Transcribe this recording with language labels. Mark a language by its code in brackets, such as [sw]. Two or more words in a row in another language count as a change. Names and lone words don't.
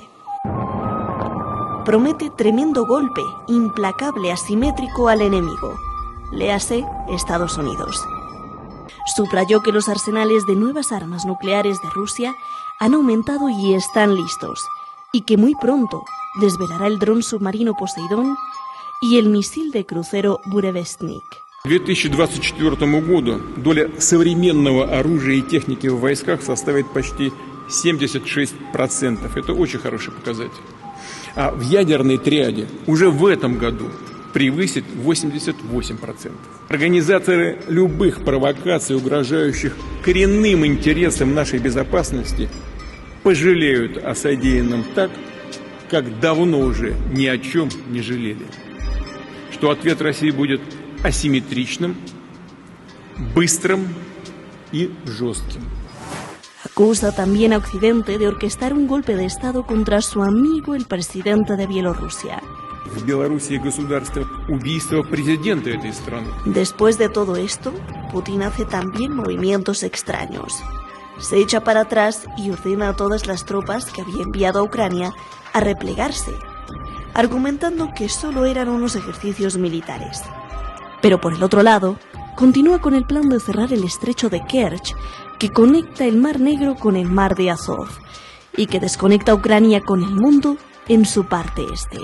[es] Promete tremendo golpe, implacable, asimétrico al enemigo. Léase Estados Unidos. Subrayó que los arsenales de nuevas armas nucleares de Rusia han aumentado y están listos, y que muy pronto desvelará el dron submarino Poseidón y el misil de crucero Burevestnik. [ru] К 2024 году доля современного оружия и техники в войсках составит почти 76%. Это очень хороший показатель. А в ядерной триаде уже в этом году превысит 88%. Организаторы любых провокаций, угрожающих коренным интересам нашей безопасности, пожалеют о содеянном так, как давно уже ни о чем не жалели. Что ответ России будет асимметричным, быстрым и жестким. [es] Acusa también a Occidente de orquestar un golpe de Estado contra su amigo el presidente de Bielorrusia. [ru] В Белоруссии государство убийство президента этой страны. [es] Después de todo esto, Putin hace también movimientos extraños. Se echa para atrás y ordena a todas las tropas que había enviado a Ucrania a replegarse. argumentando que solo eran unos ejercicios militares. Pero por el otro lado, continúa con el plan de cerrar el estrecho de Kerch, que conecta el Mar Negro con el Mar de Azov y que desconecta a Ucrania con el mundo en su parte este.